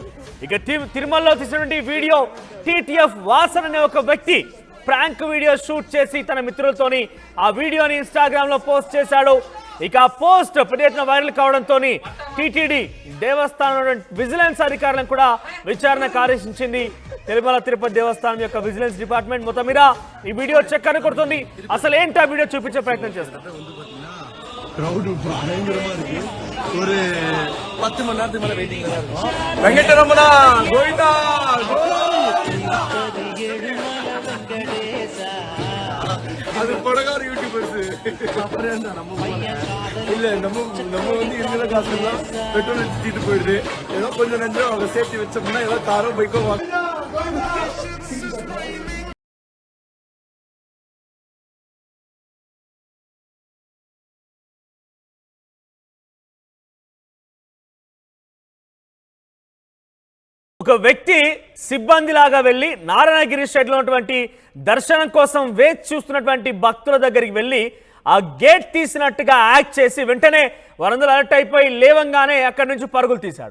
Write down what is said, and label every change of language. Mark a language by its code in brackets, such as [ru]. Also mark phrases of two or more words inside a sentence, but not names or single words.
[te] ఇక తిరుమలలో తీసినటువంటి వీడియో టీటీఎఫ్ వాసన్ అనే ఒక వ్యక్తి ప్రాంక్ వీడియో షూట్ చేసి తన మిత్రులతోని ఆ వీడియోని ఇన్స్టాగ్రామ్ లో పోస్ట్ చేశాడు. ఇక ఆ పోస్ట్ పెద్ద ఎత్తున వైరల్ కావడంతో టీటీడీ దేవస్థానం విజిలెన్స్ అధికారులను కూడా విచారణకు ఆదేశించింది. తిరుమల తిరుపతి దేవస్థానం యొక్క విజిలెన్స్ డిపార్ట్మెంట్ మొత్తం మీద ఈ వీడియో చెక్ కొడుతుంది. అసలు ఏంటి ఆ వీడియో చూపించే ప్రయత్నం చేస్తాం. [ta] கிரௌடு பயங்கரமா இருக்கு. ஒரு 10 மணி நேரத்துக்கு மேல வெயிட்டிங் இருக்கு. வெங்கடரமணா கோவிந்தா அது படகார யூடியூபர்ஸ் அப்புறம் நம்ம இல்ல நம்ம வந்து இருக்கிற காசுலாம் பெட்ரோல் அடிச்சுட்டு போயிடுது. ஏதோ கொஞ்சம் நஞ்சம் அவங்க சேஃப்டி வச்சோம்னா ஏதோ காரோ பைக்கோ வாங்க. [te] ఒక వ్యక్తి సిబ్బందిలాగా వెళ్ళి నారాయణగిరి షెడ్లో ఉన్నటువంటి దర్శనం కోసం వేచి చూస్తున్నటువంటి భక్తుల దగ్గరికి వెళ్ళి ఆ గేట్ తీసినట్టుగా యాక్ట్ చేసి వెంటనే వారందరూ అలర్ట్ అయిపోయి లేవంగానే అక్కడి నుంచి పరుగులు తీశాడు.